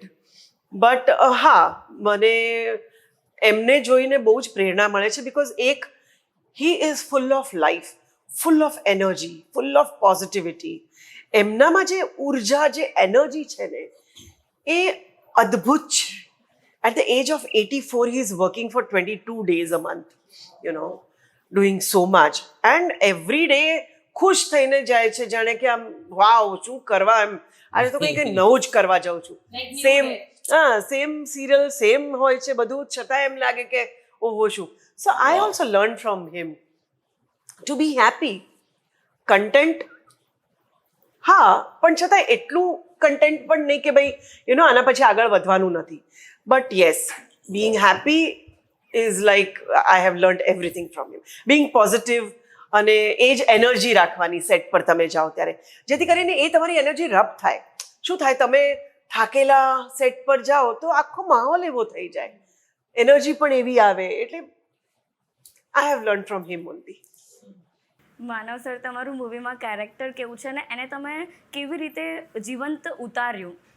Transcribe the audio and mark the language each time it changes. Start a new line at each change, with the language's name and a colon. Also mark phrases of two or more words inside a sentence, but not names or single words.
English: બટ
Gujarati: હા, મને એમને જોઈને બહુ જ પ્રેરણા મળે છે
English: because he is full of life, full of energy, full of positivity.
Gujarati: એમનામાં જે ઉર્જા, જે એનર્જી છે ને એ અદ્ભુત છે.
English: At the age of 84 he is working for 22 days a month, doing so much, and every day
Gujarati: ખુશ થઈને જાય છે, જાણે કે આમ વાવ શું કરવા, એમ આજે તો કંઈક નવું જ કરવા જાઉં છું.
English: same serial
Gujarati: સેમ હોય છે બધું, છતાં એમ લાગે કે ઓહો શું.
English: So I also learn from him to be happy, content.
Gujarati: હા, પણ છતાં એટલું કન્ટેન્ટ પણ નહીં કે ભાઈ આના પછી આગળ વધવાનું નથી.
English: But yes, being happy is like I have learned everything from him. Being positive
Gujarati: અને એ જ એનર્જી રાખવાની સેટ પર તમે જાઓ ત્યારે, જેથી કરીને એ તમારી એનર્જી રબ થાય. શું થાય, તમે થાકેલા સેટ પર જાઓ તો આખો માહોલ એવો થઈ જાય, એનર્જી પણ એવી આવે.
English: એટલે I have learn from him only.
Gujarati: માનવ સર, તમારું મૂવીમાં કેરેક્ટર કેવું છે ને એને તમે કેવી રીતે જીવંત ઉતાર્યું?